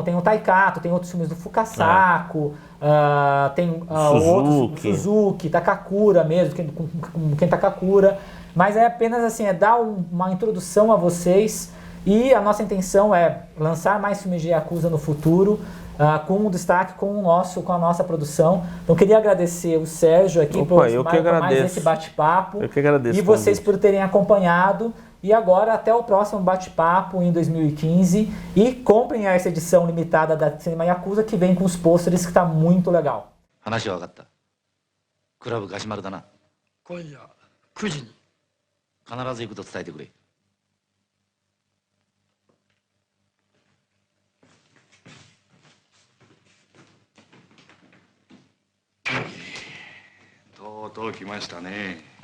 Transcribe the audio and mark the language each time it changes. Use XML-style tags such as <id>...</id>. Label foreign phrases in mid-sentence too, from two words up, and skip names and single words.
<pt>tem o Taikato, tem outros filmes do Fukasaku, tem outros, Suzuki, Takakura mesmo, com Ken Takakura, mas é apenas assim, dar uma introdução a vocês, e a nossa intenção é lançar mais filmes de Yakuza no futuro, com um destaque com a nossa produção. Então queria agradecer o Sérgio aqui por mais esse bate-papo. Eu que agradeço. E vocês por terem acompanhado. E agora, até o próximo bate-papo em 2015. E comprem essa edição limitada da Cinema Yakuza, que vem com os pôsteres, que está muito legal.</pt> <ja>話は分かった。クラブガシマルだな。今夜9時に。必ず行くと伝えてくれ。とうとう来ましたね。</ja>